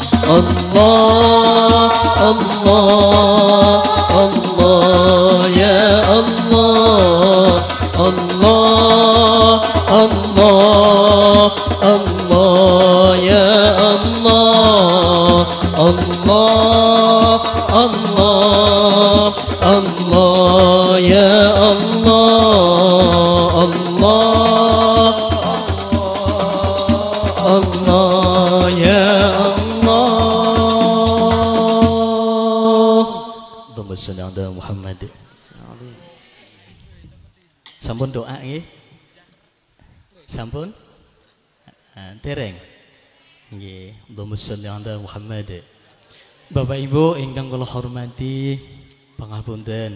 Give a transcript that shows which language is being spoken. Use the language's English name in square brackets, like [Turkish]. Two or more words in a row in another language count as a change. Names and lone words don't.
[Arabic] الله الله الله يا الله الله الله الله يا الله الله الله الله يا الله الله الله يا الله. اللهم صل على محمد. [Javanese] Sampun doa nggih? Sampun? Dereng. Nggih, [Arabic] اللهم صل على محمد. [Javanese] Bapak Ibu ingkang kula hormati, pangapunten.